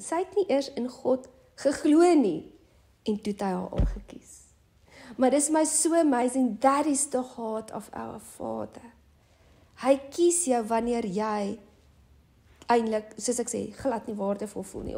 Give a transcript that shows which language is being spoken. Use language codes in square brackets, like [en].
[af] Sy het nie eers in God geglo nie, en toe het hy haar al gekies. Maar dis my [en] so amazing, that is the heart of our Father. [af] Hy kies jou wanneer jy eintlik, soos ek sê, glad nie waardevol voel nie.